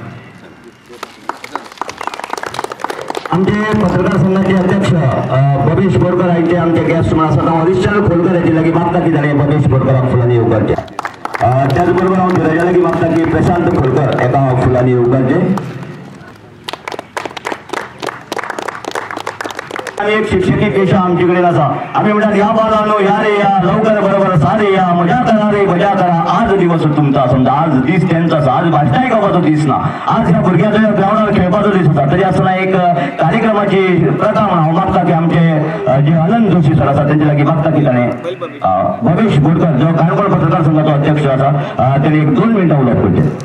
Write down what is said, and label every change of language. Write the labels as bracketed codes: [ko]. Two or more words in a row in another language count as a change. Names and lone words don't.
[kok] आमचे पत्रकार संघाचे अध्यक्ष बबेश बोरकर हांचे आमचे गेस्ट म्हणून आसात. हांव हरिश्चंद्र खोलकर हाचे लागीं मागता की ताणें बबेश बोरकराक फुलांनी उगारचे. त्याच बरोबर हांव धीरजा लागीं मागता की प्रशांत खोलकर एका फुलांनी उगारचे. एक शिक्षकी पेशा आमचे कडेन आसा. आमी म्हणटात [mr] या बालांनो या रे या, लवकर बरोबर सारे या, मजा करा रे मजा करा. आज दिवस तुमचा, समजा [kok] आज दीस तेंचो आसा, आज भाशणाय घेवपाचो दीस ना, आज ह्या भुरग्याचो ग्राउंडार खेळपाचो दीस आसा. तरी आसतना एक कार्यक्रमाची प्रथा म्हणून हांव मागता की आमचे जे अनंत जोशी सर आसा तेंचे लागीं मागता की ताणें बबेश बोरकर जो काणकोण पत्रकार संघाचो अध्यक्ष आसा तेणे एक 2 मिनटां उलोवप करचें.